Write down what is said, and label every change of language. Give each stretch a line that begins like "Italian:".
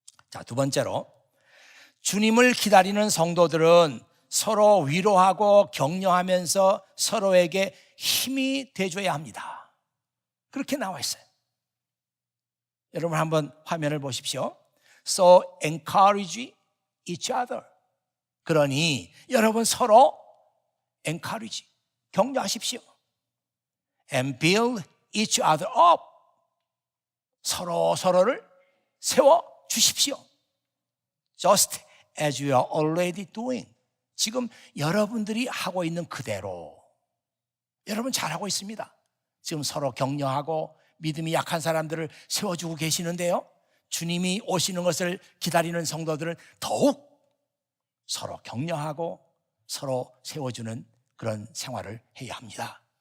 Korean: 자, 두 번째로, 주님을 기다리는 성도들은 서로 위로하고 격려하면서 서로에게 힘이 돼줘야 합니다. 그렇게 나와 있어요. 여러분 한번 화면을 보십시오.
English: So encourage each other.
Korean: 그러니 여러분 서로 encourage, 격려하십시오.
English: And build each other up.
Korean: 서로를 세워 주십시오.
English: Just as you are already doing.
Korean: 지금 여러분들이 하고 있는 그대로 여러분 잘하고 있습니다. 지금 서로 격려하고 믿음이 약한 사람들을 세워주고 계시는데요, 주님이 오시는 것을 기다리는 성도들은 더욱 서로 격려하고 서로 세워주는 그런 생활을 해야 합니다.